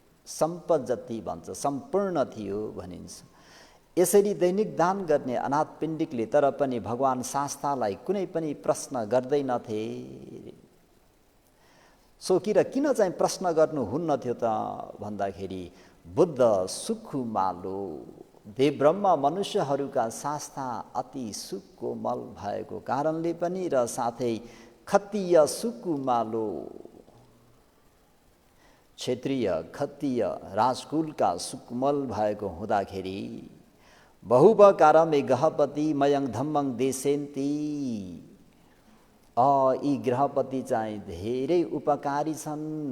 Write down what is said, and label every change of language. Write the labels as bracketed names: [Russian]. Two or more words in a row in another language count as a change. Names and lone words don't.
[Nepali] सम्पजति भन्छ, सम्पूर्ण थियो भनिन्छ। यसरी दैनिक दान गर्ने अनाथ पिण्डिकले तर पनि भगवान शास्तालाई कुनै पनि प्रश्न गर्दैनथे। सोकेर किन चाहिँ प्रश्न गर्नु हुन्न थियो त भन्दाखेरि [Pali] बुद्ध सुखुमालो [Nepali] देवब्रह्म मनुष्यहरूका शास्ता अति सुकोमल भएको कारणले पनि र साथै [Pali] खत्तीय सुकुमालो [Nepali] क्षेत्रीय खत्तीय राजकुलका सुकुमल भएको हुँदाखेरि [Pali] बहुपकारमे गहपति मयङ धम्मङ देशेन्ती [Nepali] यी गृहपति चाहिँ धेरै उपकारी छन्।